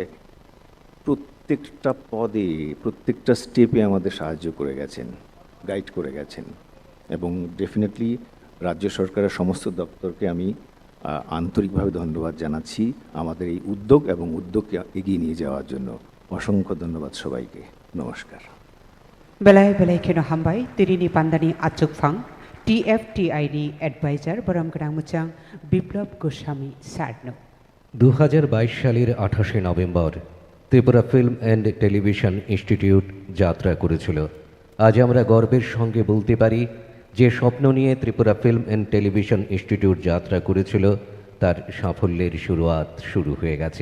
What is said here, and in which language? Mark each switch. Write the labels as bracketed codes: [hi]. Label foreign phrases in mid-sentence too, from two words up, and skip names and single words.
[bn] প্রত্যেকটা পদে, প্রত্যেকটা স্টেপে আমাদের সাহায্য করে গেছেন, গাইড করে গেছেন। এবং ডেফিনেটলি রাজ্য সরকারের সমস্ত দপ্তরকে আমি আন্তরিকভাবে ধন্যবাদ জানাচ্ছি আমাদের এই উদ্যোগ এবং উদ্যোগকে এগিয়ে নিয়ে যাওয়ার জন্য। অসংখ্য ধন্যবাদ সবাইকে। নমস্কার। [trp] Belai belai keno hambai tirini pandani achuk phang TFTI ni advisor boram grang muchang Biplab Goswami Sarno। [bn] 2022 সালের 28 নভেম্বর ত্রিপুরা ফিল্ম অ্যান্ড টেলিভিশন ইনস্টিটিউট যাত্রা করেছিল। আজ আমরা গর্বের সঙ্গে বলতে পারি যে স্বপ্ন নিয়ে ত্রিপুরা ফিল্ম অ্যান্ড টেলিভিশন ইনস্টিটিউট যাত্রা করেছিল, তার সাফল্যের শুরু হয়ে গেছে।